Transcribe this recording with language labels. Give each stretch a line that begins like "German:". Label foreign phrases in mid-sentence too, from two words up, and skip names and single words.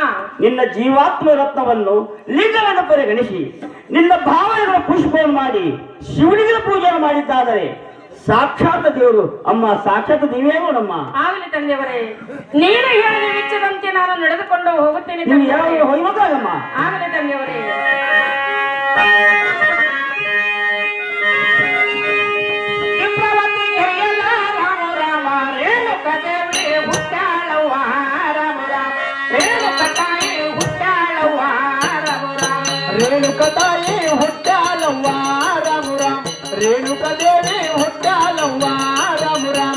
Kannada: ನಿನ್ನ ಜೀವಾತ್ಮ ರತ್ನವನ್ನು ಲಿಂಗವನ್ನು ಪರಿಗಣಿಸಿ ನಿನ್ನ ಭಾವನೆಗಳ ಪುಷ್ಪವನ್ನು ಮಾಡಿ ಶಿವಲಿಂಗದ ಪೂಜೆಯನ್ನು ಮಾಡಿದ್ದಾದರೆ ಸಾಕ್ಷಾತ್ ದೇವರು ಅಮ್ಮ, ಸಾಕ್ಷಾತ್ ದೇವಿಯೇ ನೋಡಮ್ಮ. ಆಗಲಿ ತಂದೆಯವರೇ, ನೀನು ಹೇಳಿದ ವೆಚ್ಚದಂತೆ ನಾನು ನಡೆದುಕೊಂಡು ಹೋಗುತ್ತೇನೆ ನೀವು ತಂದೆಯವರೇ. ಯಾವ ಹೋಗ್ಬೇಕಾಗಮ್ಮ. ಆಗಲಿ ತಂದೆಯವರೇ. ಇಂದ್ರವತಿ ಎಲ್ಲ ರಾಮ ರಾಮ ರೇಣುಕದೇವಿ ಹುಟ್ಟಾಳವ್ವ ರಾಮ ರಾಮ ರೇಣುಕತಾಯಿ ಹುಟ್ಟಾಳವ್ವ ರಾಮ ರಾಮ ರೇಣುಕತಾಯಿ ಹುಟ್ಟಾಲವ್ವ ರಾಮ ರಾಮ ರೇಣುಕದೇವಿ ಹುಟ್ಟಾಲವ್ವ ರಾಮ ರಾಮ